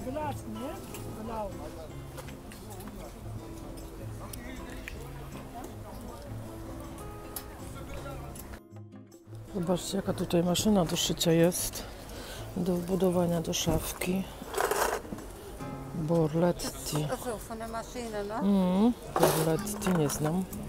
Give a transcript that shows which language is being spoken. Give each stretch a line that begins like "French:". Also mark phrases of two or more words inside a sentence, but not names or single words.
Polish: Zobaczcie, jaka tutaj maszyna do szycia jest. Do wbudowania do szafki. Borletti.
German: Also von der Maschine, ne?
Polish: Borletti nie znam.